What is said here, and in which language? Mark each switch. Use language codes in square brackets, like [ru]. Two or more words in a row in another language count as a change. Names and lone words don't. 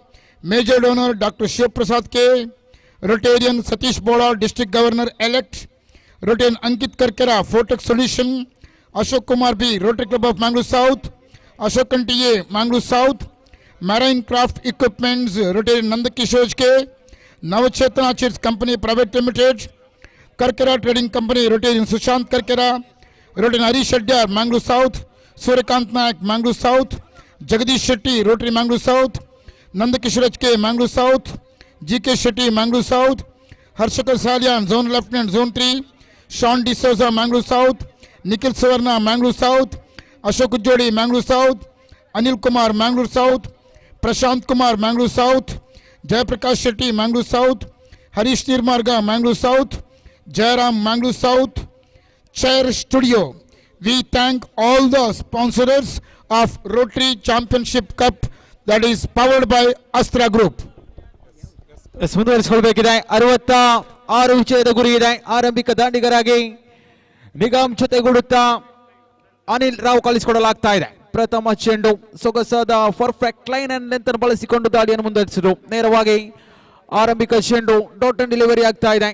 [en] Major Donor Dr. Shiv Prasad K. Rotarian Satish Bola, District Governor Elect. Rotarian Ankit Karkera, Fortex Solution. Ashok Kumar B, Rotary Club of Mangalore South. Ashok T.A., Mangalore South. Marine Craft Equipments, Rotarian Nandakishore K. Navachetana Chits Company Private Limited. Karkera Trading Company, Rotarian Sushant Karkera. Rotarian Harish Shadyar, Mangalore South. Suryakant Naik, Mangalore South. Jagadish Shetty, Rotary Mangalore South. Nandakishore K, Mangalore South. G.K. Shetty, Mangalore South. Harshakar Salyan, Zone Lieutenant, Zone 3. Sean D'Souza, Mangalore South. Nikhil Savarna, Mangalore South. Ashok Ujjodi, Mangalore South. Anil Kumar, Mangalore South. Prashant Kumar, Mangalore South. Jayaprakash Shetty, Mangalore South. Harish Nirmarga, Mangalore South. Jayaram, Mangalore South. Chair Studio. We thank all the sponsors of Rotary Championship Cup that is powered by Astra Group. [kn] ಮುಂದುವರಿಸಿಕೊಳ್ಳಬೇಕಿದೆ. 66 ವಿಜಯದ ಗುರಿ ಇದೆ. ಆರಂಭಿಕ ದಾಂಡಿಗರಾಗಿ ನಿಗಮ್ ಜೊತೆಗೂಡುತ್ತಾ ಅನಿಲ್ ರಾವ್ ಕಳಿಸಿಕೊಡಲಾಗ್ತಾ ಇದೆ. ಪ್ರಥಮ ಚೆಂಡು ಸೊಗಸಾದ [en] perfect line and length [kn] ಅನ್ನು ಬಳಸಿಕೊಂಡು ದಾಳಿಯನ್ನು ಮುಂದುವರಿಸಿದರು. ನೇರವಾಗಿ ಆರಂಭಿಕ ಚೆಂಡು [en] dot and delivery [kn] ಆಗ್ತಾ ಇದೆ.